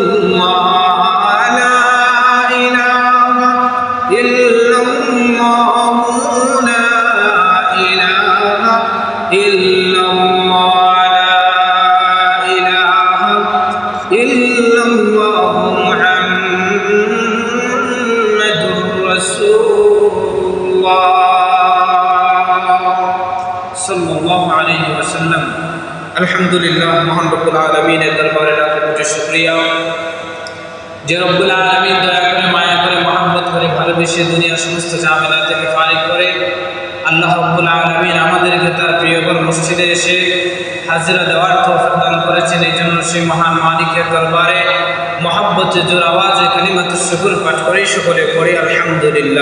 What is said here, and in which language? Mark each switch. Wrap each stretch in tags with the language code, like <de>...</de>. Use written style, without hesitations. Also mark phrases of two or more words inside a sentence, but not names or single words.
<ar>اللہ لا الہ الا اللہ لا الہ الا اللہ لا الہ الا اللہ محمد رسول اللہ صلی اللہ علیہ وسلم الحمدللہ</ar> <bn>মহান রব্বুল আলামিনের দরবারে লাখ কোটি শুকরিয়া যে রব্বুল আলামিন দয়া করে মায়া করে মহব্বত করে ভালোবেসে দুনিয়ার সমস্ত ঝামেলা থেকে ফারিগ করে আল্লাহ রব্বুল আলামিন আমাদেরকে তার প্রিয় ঘর মসজিদে এসে হাজিরা দেওয়ার তৌফিক দান করেছেন এই জন্য সেই মহান মালিকের দরবারে মহব্বতে জোর আওয়াজে কালিমাতুশ শুকর পাঠ করে সকলে পড়ি আলহামদুলিল্লাহ।</bn>